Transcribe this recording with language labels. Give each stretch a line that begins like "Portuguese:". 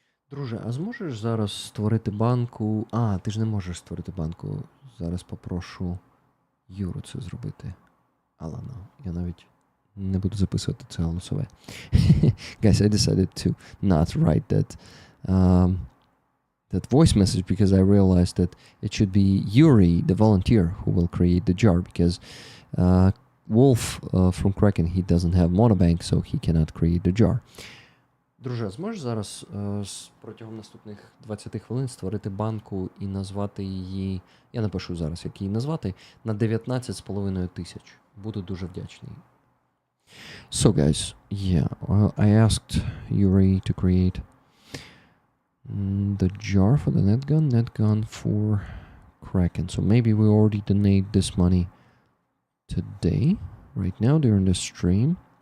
Ukrainian: Друже, а зможеш зараз створити банку? А, ти ж не можеш створити банку. Зараз попрошу Юру це зробити. Але ну, я навіть не буду записувати це голосове.
English: Guys, I decided to not write that voice message because I realized that it should be Yuri, the volunteer, who will create the jar because Wolf from Kraken, he doesn't have monobank, so he cannot create the jar.
Ukrainian: Друже, зможеш зараз протягом наступних 20 хвилин створити банку і назвати її, я напишу зараз, як її назвати, на 19,5 тисяч. Буду дуже вдячний.
English: So guys, yeah, I asked Yuri to create the jar for the net gun for Kraken. So maybe we already donate this money today, right now during the stream.